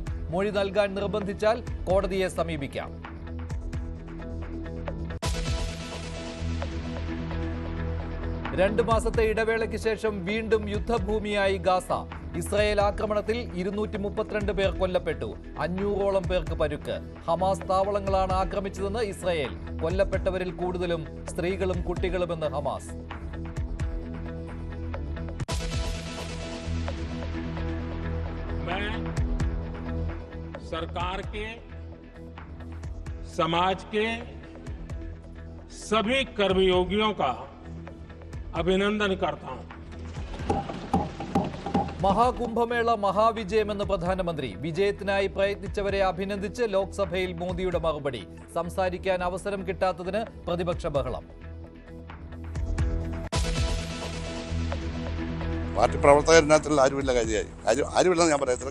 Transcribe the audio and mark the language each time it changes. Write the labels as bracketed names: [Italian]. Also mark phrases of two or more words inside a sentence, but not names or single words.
[Malayalam] മൊഴി നൽകാൻ നിർബന്ധിച്ചാൽ കോടതിയെ സമീപിക്കാം. രണ്ട് മാസത്തെ ഇടവേളയ്ക്ക് ശേഷം വീണ്ടും യുദ്ധഭൂമിയായി ഗാസ. ഇസ്രായേൽ ആക്രമണത്തിൽ 232 പേർ കൊല്ലപ്പെട്ടു. 500ഓളം പേർക്ക് പരുക്ക്. ഹമാസ് താവളങ്ങളാണ് ആക്രമിച്ചതെന്ന് ഇസ്രായേൽ. കൊല്ലപ്പെട്ടവരിൽ കൂടുതലും സ്ത്രീകളും കുട്ടികളുമെന്ന് ഹമാസ്. [Hindi] सरकार के समाज के सभी कर्मयोगियों का अभिनंदन करता हूं. [Malayalam] മഹാകുംഭമേള മഹാവിജയമെന്ന് പ്രധാനമന്ത്രി. വിജയത്തിനായി പ്രയത്നിച്ചവരെ അഭിനന്ദിച്ച് ലോക്സഭയിൽ മോദിയുടെ മറുപടി. സംസാരിക്കാൻ അവസരം കിട്ടാത്തതിന് പ്രതിപക്ഷ ബഹളം. പാർട്ടി പ്രവർത്തകരിനകത്തുള്ള ആരുമില്ല ആരുമില്ലെന്ന് ഞാൻ പറയാം.